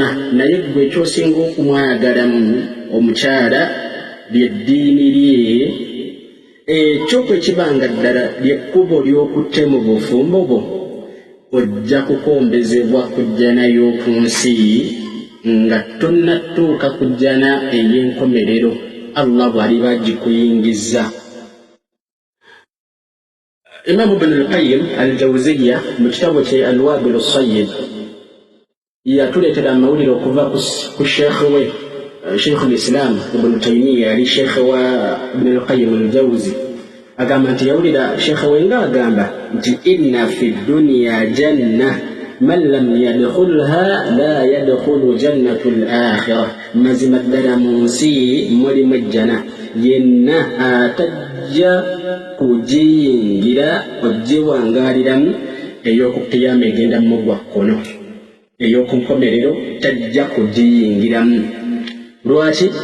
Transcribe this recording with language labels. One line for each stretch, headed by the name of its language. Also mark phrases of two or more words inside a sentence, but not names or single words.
Ganda: Naye gwe ekyosinga okumwagalamu omukyala ly'eddiini lye, ekyo kwe kibanga ddala ly'ekkubo ly'okutte mu bufumbo bwo, ojja kukombezebwa kujja nayo ku nsi nga tonnatuuka kujjana ey'enkomerero Allah bw'aliba agikuyingizza. Imam Ibn al-Qayyim al-Jawziyya mu kitabo kye Al-Wabil as-Sayyid yatuleetera amawulire okuva ku sheekhe we Sheikh al-Islam Ibn Taymiyyah ali sheekhe wa Ibn al-Qayyim al-Jawzi, agamba nti yawulira sheekhe we nga agamba nti
Arabic: إن في الدنيا جنة من لم يدخلها لا يدخل جنة الآخرة,
Ganda: mazima ddala mu nsi mulimu ejjana, yenna atajja kugiyingira ogiwangaaliramu ey'oku qiyama egenda mu ggwa kkono, ey'oku nkomerero tajja kugiyingiramu. Lwaki?